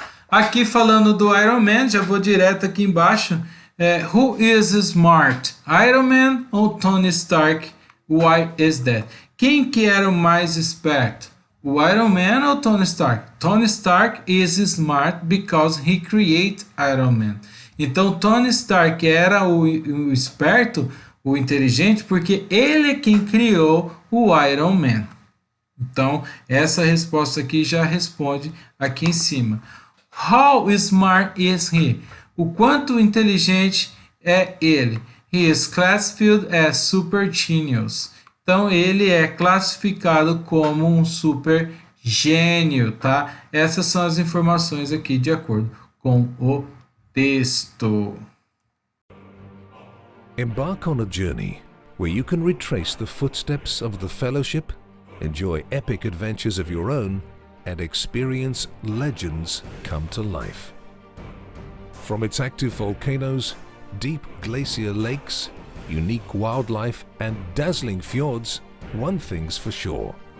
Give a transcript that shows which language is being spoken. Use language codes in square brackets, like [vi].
[pt] Aqui falando do Iron Man, já vou direto aqui embaixo. [en] Who is smart? Iron Man [pt] ou [en] Tony Stark? Why is that? [pt] Quem que era o mais esperto? O Iron Man ou Tony Stark? [en] Tony Stark is smart because he created Iron Man. [pt] Então Tony Stark era o esperto, o inteligente, porque ele é quem criou o Iron Man. Então essa resposta aqui já responde aqui em cima. [en] How smart is he? [pt] O quanto inteligente é ele? [en] He is classified as super genius. [pt] Então ele é classificado como um super gênio, tá? Essas são as informações aqui de acordo com o texto. [en] Embark on a journey where you can retrace the footsteps of the Fellowship, enjoy epic adventures of your own, and experience legends come to life. From its active volcanoes, deep glacier lakes, unique wildlife and dazzling fjords, one thing's for sure.